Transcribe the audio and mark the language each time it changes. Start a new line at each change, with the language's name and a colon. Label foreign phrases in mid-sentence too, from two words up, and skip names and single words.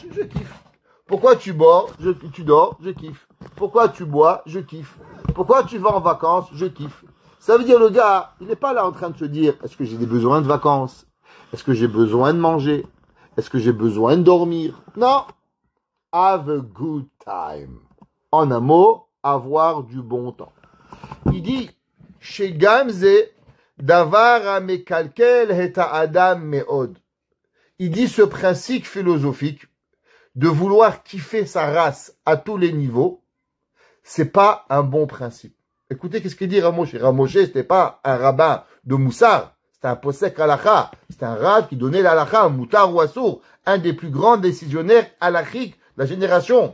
French: Je kiffe. Pourquoi tu dors? Je kiffe. Pourquoi tu bois? Je kiffe. Pourquoi tu vas en vacances? Je kiffe. Ça veut dire, le gars, il n'est pas là en train de se dire, est-ce que j'ai des besoins de vacances? Est-ce que j'ai besoin de manger? Est-ce que j'ai besoin de dormir? Non.
English: Have a good time.
French: En un mot, avoir du bon temps. Il dit, chez Gamze,
Hebrew: דבר המקלקל את האדם מאוד.
French: Il dit ce principe philosophique de vouloir kiffer sa race à tous les niveaux, c'est pas un bon principe. Écoutez, qu'est-ce qu'il dit Rav Moshe? Rav Moshe, c'était pas un rabbin de Moussar, c'était un
Hebrew: פוסק הלכה,
French: c'était un rab qui donnait l'halakha, un moutar ou assour, un des plus grands décisionnaires halachiques de la génération.